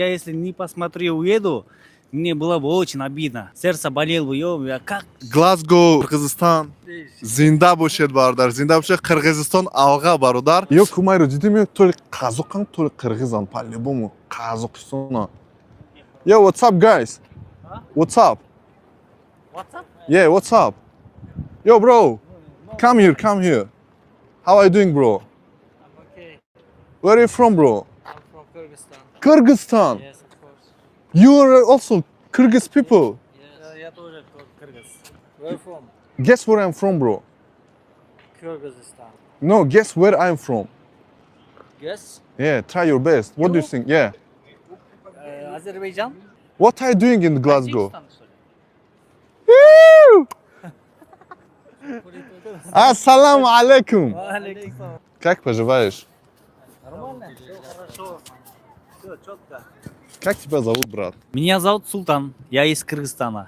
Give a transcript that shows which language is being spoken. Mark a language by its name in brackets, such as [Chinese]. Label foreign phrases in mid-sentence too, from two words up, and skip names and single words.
[Russian] Я если не посмотрю, уеду, мне было бы очень обидно. Сердце болело бы, я как? Glasgow, Qirg'iziston. [Uzbek] Zinda bo'lishadi barodar. Zinda bo'lsa Qirg'iziston alg'a barodar. Yo, Kumayro, [Russian] дедими, то ли казакан, то ли кыргызан, по-любому Казахстан. [English] Yo, what's up, guys? What's up? What's up? Yeah, what's up? Yo, bro, come here, come here. How are you doing, bro? I'm okay. Where are you from, bro? I'm from Kyrgyzstan. Kyrgyzstan. Yes, of course. You are also Kyrgyz people. Yes. [Russian] Я тоже кыргыз. [English] Where from? Guess where I'm from, bro? Kyrgyzstan. No, guess where I'm from. Yes. Yeah, try your best. What do you think? Yeah. [Russian] Азербайджан? [English] What are you doing in Glasgow? [Russian] Таджикистан, что ли? [Arabic] Woo! السلام عليكم. Алейкум. [Russian] Как поживаешь? Нормально? Все хорошо. Все четко. Как тебя зовут, брат? Меня зовут Султан. Я из Кыргызстана.